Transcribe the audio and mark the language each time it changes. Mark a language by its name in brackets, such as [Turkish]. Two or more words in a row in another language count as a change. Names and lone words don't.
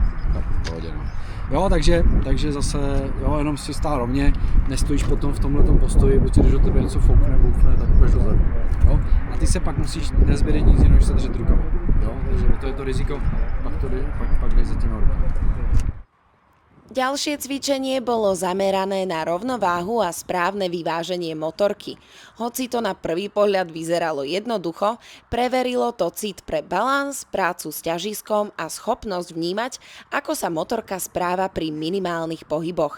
[Czech] Tak, pohodě, no. Jo, takže zase, jo, jenom si stál rovně, nestojíš potom v tomhletom postoji, protože když do tebe něco foukne, boufne, tak půjdeš dozadu. Jo? A ty se pak musíš, nezbyde nic jiného, než se držet rukama. Jo? Takže to je to riziko, pak jdeš za těma rukama. [Slovak] Ďalšie cvičenie bolo zamerané na rovnováhu a správne vyváženie motorky. Hoci to na prvý pohľad vyzeralo jednoducho, preverilo to cit pre balans, prácu s ťažiskom a schopnosť vnímať, ako sa motorka správa pri minimálnych pohyboch.